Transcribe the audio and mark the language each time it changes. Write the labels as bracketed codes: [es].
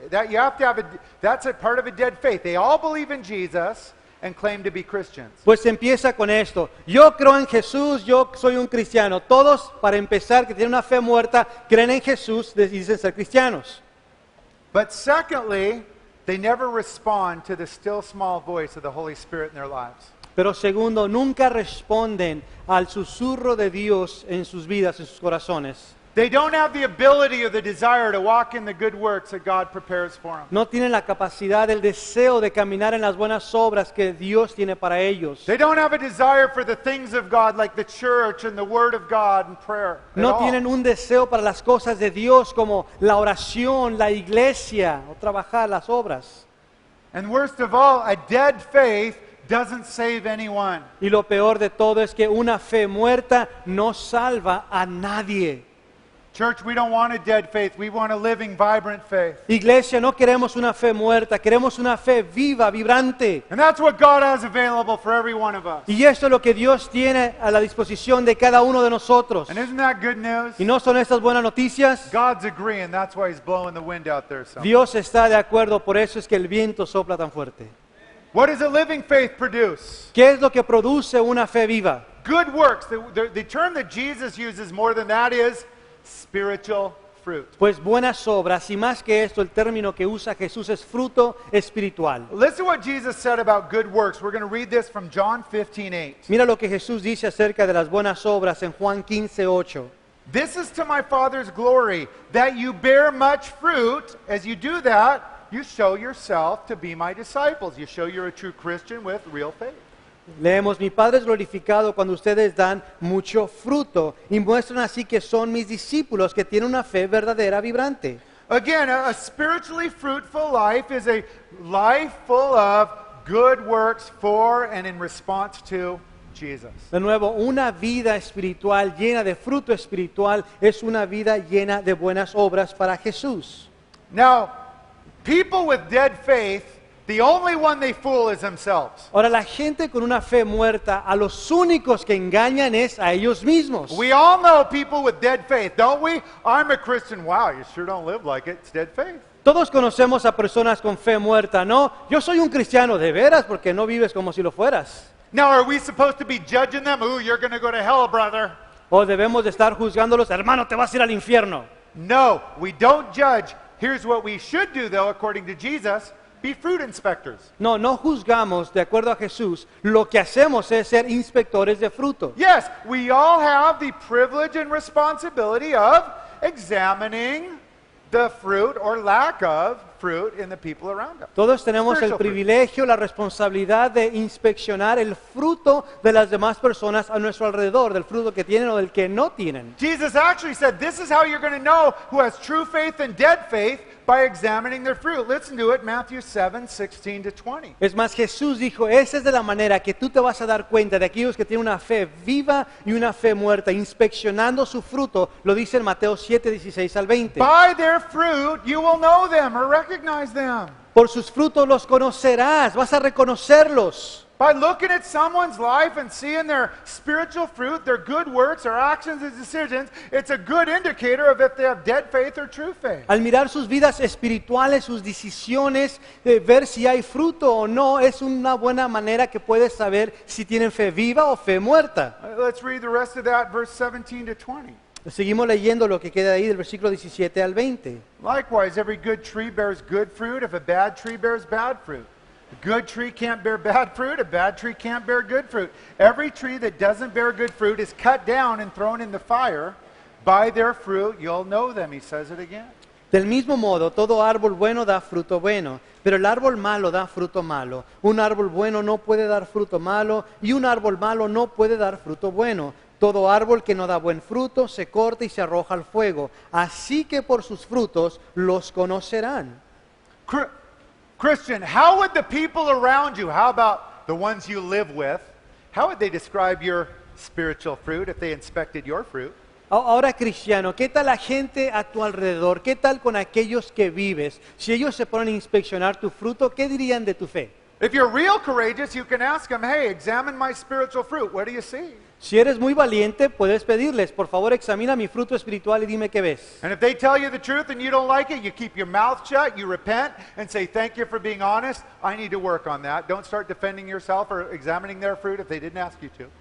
[en] That you have to have that's a part of a dead faith. They all believe in Jesus and claim to be Christians. [es] Pues empieza con esto. Yo creo en Jesús, yo soy un cristiano. Todos, para empezar, que tienen una fe muerta, creen en Jesús y dicen ser cristianos. [en] But secondly, they never respond to the still small voice of the Holy Spirit in their lives. [es] Pero segundo, nunca responden al susurro de Dios en sus vidas, en sus corazones. [en] They don't have the ability or the desire to walk in the good works that God prepares for them. [es] No tienen la capacidad, el deseo de caminar en las buenas obras que Dios tiene para ellos. [en] They don't have a desire for the things of God like the church and the Word of God and prayer. at [es] No [en] all. [es] tienen un deseo para las cosas de Dios como la oración, la iglesia o trabajar las obras. [en] And worst of all, a dead faith doesn't save anyone. [es] Y lo peor de todo es que una fe muerta no salva a nadie. [en] Church, we don't want a dead faith. We want a living, vibrant faith. [es] Iglesia, no queremos una fe muerta, queremos una fe viva, vibrante. [en] And that's what God has available for every one of us. [es] Y esto es lo que Dios tiene a la disposición de cada uno de nosotros. [en] And isn't that good news? [es] ¿Y no son estas buenas noticias? [en] God's agreeing. That's why He's blowing the wind out there. So. [es] Dios está de acuerdo, por eso es que el viento sopla tan fuerte. [en] What does a living faith produce? [es] ¿Qué es lo que produce una fe viva? [en] Good works. The term that Jesus uses more than that is spiritual fruit. [es] Pues buenas obras, y más que esto, el término que usa Jesús es fruto espiritual. [en] Listen to what Jesus said about good works. We're going to read this from John 15:8. [es] Mira lo que Jesús dice acerca de las buenas obras en Juan 15:8. [en] This is to my Father's glory, that you bear much fruit. As you do that, you show yourself to be my disciples. You show you're a true Christian with real faith. [es] Leemos, mi Padre es glorificado cuando ustedes dan mucho fruto y muestran así que son mis discípulos que tienen una fe verdadera, vibrante. [en] Again, a spiritually fruitful life is a life full of good works for and in response to Jesus. [es] De nuevo, una vida espiritual llena de fruto espiritual es una vida llena de buenas obras para Jesús. [en] Now, people with dead faith, the only one they fool is themselves. [es] Ahora, la gente con una fe muerta, a los únicos que engañan es a ellos mismos. [en] We all know people with dead faith, don't we? I'm a Christian. Wow, you sure don't live like it. It's dead faith. [es] Todos conocemos a personas con fe muerta, ¿no? Yo soy un cristiano de veras porque no vives como si lo fueras. [en] Now, are we supposed to be judging them? Ooh, you're going to go to hell, brother. [es] O debemos de estar juzgándolos, hermano, te vas a ir al infierno. [en] No, we don't judge. Here's what we should do, though, according to Jesus. Be fruit inspectors. [es] No, no juzgamos de acuerdo a Jesús. Lo que hacemos es ser inspectores de fruto. [en] Yes, we all have the privilege and responsibility of examining the fruit or lack of fruit in the people around us. [es] Todos tenemos el [en] Spiritual fruit. [es] privilegio, la responsabilidad de inspeccionar el fruto de las demás personas a nuestro alrededor, del fruto que tienen o del que no tienen. [en] Jesus actually said, this is how you're going to know who has true faith and dead faith, by examining their fruit. Listen to it, Matthew 7:16 to 20. [es] Es más, Jesús dijo, esa es de la manera que tú te vas a dar cuenta de aquellos que tienen una fe viva y una fe muerta, inspeccionando su fruto, lo dice en Mateo 7:16 al 20. [en] By their fruit you will know them or recognize them. [es] Por sus frutos los conocerás, vas a reconocerlos. [en] By looking at someone's life and seeing their spiritual fruit, their good works, their actions and decisions, it's a good indicator of if they have dead faith or true faith. [es] Al mirar sus vidas espirituales, sus decisiones, ver si hay fruto o no, es una buena manera que puedes saber si tienen fe viva o fe muerta. [en] Let's read the rest of that, verse 17 to 20. [es] Seguimos leyendo lo que queda ahí del versículo 17 al 20. [en] Likewise, every good tree bears good fruit if a bad tree bears bad fruit. A good tree can't bear bad fruit, a bad tree can't bear good fruit. Every tree that doesn't bear good fruit is cut down and thrown in the fire. By their fruit you'll know them, he says it again. [es] Del mismo modo, todo árbol bueno da fruto bueno, pero el árbol malo da fruto malo. Un árbol bueno no puede dar fruto malo, y un árbol malo no puede dar fruto bueno. Todo árbol que no da buen fruto se corta y se arroja al fuego. Así que por sus frutos los conocerán. [en] Christian, how would the people around you, how about the ones you live with, how would they describe your spiritual fruit if they inspected your fruit? [es] Ahora, cristiano, ¿qué tal la gente a tu alrededor? ¿Qué tal con aquellos que vives? Si ellos se ponen a inspeccionar tu fruto, ¿qué dirían de tu fe? [en] If you're real courageous, you can ask them, hey, examine my spiritual fruit. What do you see? [es] Si eres muy valiente, puedes pedirles, por favor, examina mi fruto espiritual y dime qué ves. [en] And if they tell you the truth and you don't like it, you keep your mouth shut, you repent, and say, thank you for being honest. I need to work on that. Don't start defending yourself or examining their fruit if they didn't ask you to.